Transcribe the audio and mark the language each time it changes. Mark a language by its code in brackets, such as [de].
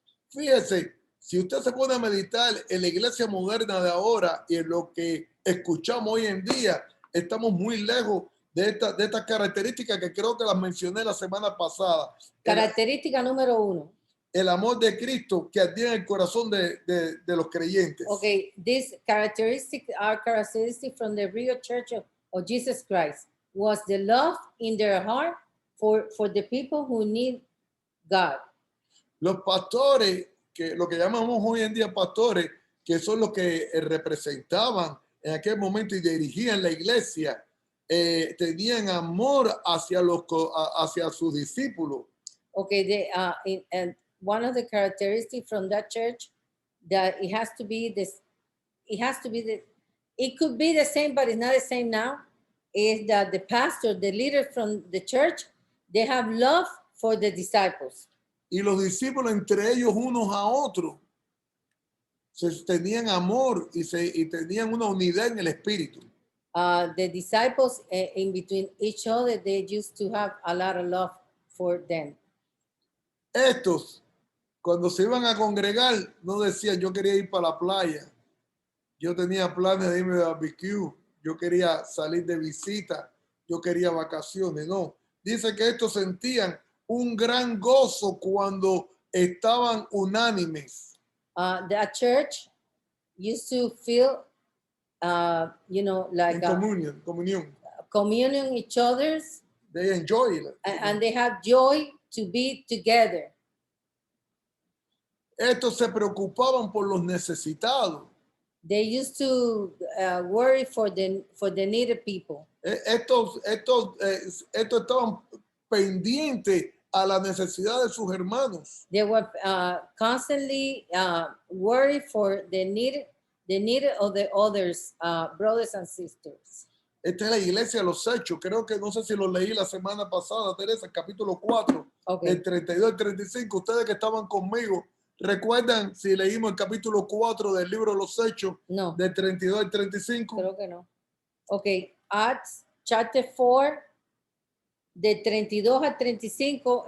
[es] Fíjese, si usted se pone a meditar en la iglesia moderna de ahora y en lo que escuchamos hoy en día, estamos muy lejos de estas características que creo que las mencioné la semana pasada. Característica número 1. El amor de Cristo que ardía en el corazón de los creyentes. [en] Okay, these characteristics are characteristics from the real church of Jesus Christ. Was the love in their heart for the people who need God. [es] Los pastores, que lo que llamamos hoy en día pastores, que son los que representaban en aquel momento y dirigían la iglesia, tenían amor hacia sus discípulos. [en] Okay, and one of the characteristics from that church that it has to be this, it could be the same, but it's not the same now, is that the pastor, the leader from the church, they have love for the disciples. [es] Y los discípulos entre ellos unos a otros tenían amor y tenían una unidad en el espíritu. [en] The disciples in between each other, they used to have a lot of love for them. [es] Estos, cuando se iban a congregar, no decían yo quería ir para la playa, yo tenía planes de irme de barbecue, yo quería salir de visita, yo quería vacaciones. No, dice que estos sentían un gran gozo cuando estaban unánimes. [en] The church used to feel, like [es] En comunión. [en] Each other's. They enjoy it. And they have joy to be together. [es] Estos se preocupaban por los necesitados. [en] They used to worry for the needed people. [es] Estos estaban pendientes a la necesidad de sus hermanos. [en] They were constantly worried for the need of the others, brothers and sisters. [es] Esta es la iglesia de los Hechos. Creo que no sé si lo leí la semana pasada, Teresa, capítulo 4, [en] Okay. [es] el 32 y 35. Ustedes que estaban conmigo, ¿recuerdan si leímos el capítulo 4 del libro de los Hechos? No. Del 32 al 35. Creo que no. Okay, [en] Acts chapter 4, [es] de 32 al 35.